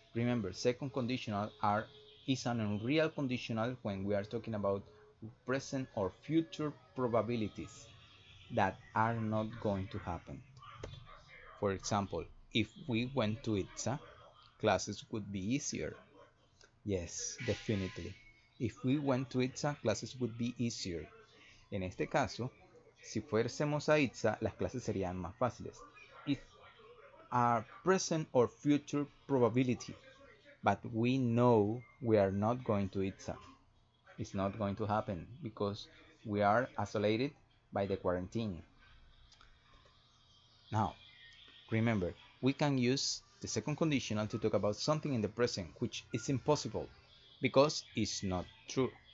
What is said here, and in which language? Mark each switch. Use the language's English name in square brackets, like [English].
[English] Remember, second conditional is an unreal conditional when we are talking about present or future probabilities that are not going to happen. For example, if we went to ITSA, classes would be easier. Yes, definitely. If we went to ITSA, classes would be easier. [Spanish] En este caso, si fuésemos a ITSA, las clases serían más fáciles. [English] It's a present or future probability, but we know we are not going to ITSA. It's not going to happen because we are isolated by the quarantine. Now, remember, we can use the second conditional to talk about something in the present which is impossible because it's not true.